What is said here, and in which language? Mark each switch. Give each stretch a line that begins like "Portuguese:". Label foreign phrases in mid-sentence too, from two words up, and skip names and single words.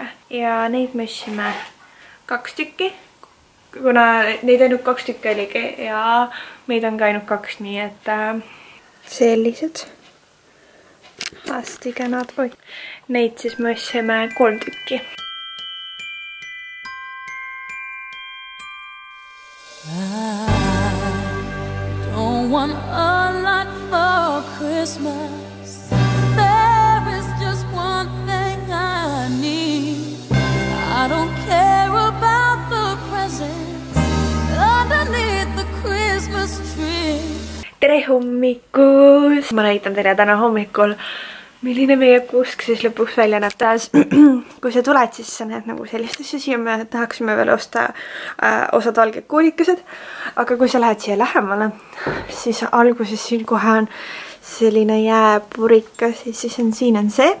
Estonian: Ja neid me ostsime 2 tükki, kuna neid ainult 2 tükki oligi ja meid on ka ainult 2, nii et sellised. Hästi kenad. Neid siis me ostsime 3 tükki.
English: I don't want a lot for Christmas. There is just one thing I need. I don't care about the presents underneath the Christmas tree.
Estonian: Tere hommikust! Ma näitan teile täna hommikul, milline meie kuusk siis lõpuks välja näeb taas. Kui sa tuled, siis sa näed nagu sellist asja. Siia me tahaksime veel osta osad valged kuulikesed. Aga kui sa lähed siia lähemale, siis alguses siin kohe on selline jääpurikas ja siis siin on see.